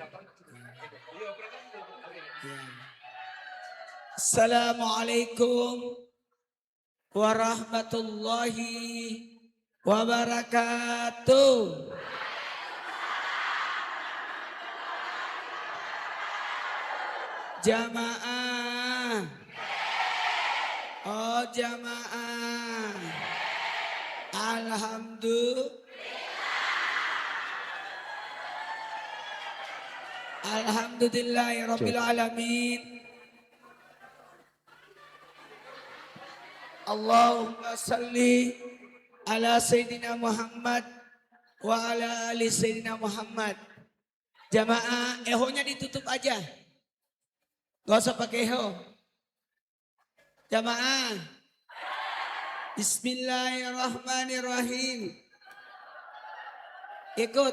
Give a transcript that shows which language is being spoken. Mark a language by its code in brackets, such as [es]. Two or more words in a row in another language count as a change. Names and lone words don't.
[ar] السلام عليكم ورحمة الله وبركاته. [id] Jamaah. Oh jamaah. [ar] الحمد لله رب العالمين. اللهم صل على سيدنا محمد وعلى آل سيدنا محمد. [id] Jamaah, ehonya ditutup aja. Gak usah pakai eho. Jamaah. [ar] بسم الله الرحمن الرحيم. [id] Ikut.